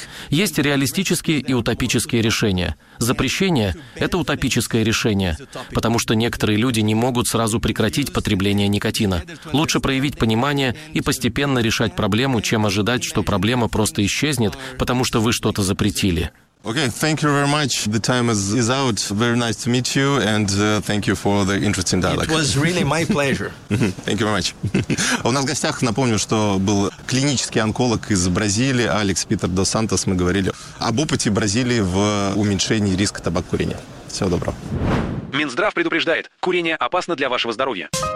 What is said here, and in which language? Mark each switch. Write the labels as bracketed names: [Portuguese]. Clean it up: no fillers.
[Russian] Есть реалистические и утопические решения. Запрещение – это утопическое решение, потому что некоторые люди не могут сразу прекратить потребление никотина. Лучше проявить понимание и постепенно решать проблему, чем ожидать, что проблема просто исчезнет, потому что вы что-то запретили. [English] Okay, thank you very much. The time is out. Very nice to meet you, and thank you for the interesting dialogue. It was really my pleasure. Thank you very much. [Russian] У нас в гостях, напомню, что был клинический онколог из Бразилии, Алекс Питер дос Сантос. Мы говорили об опыте Бразилии в уменьшении риска табак-курения. Всего доброго. Минздрав предупреждает, курение опасно для вашего здоровья.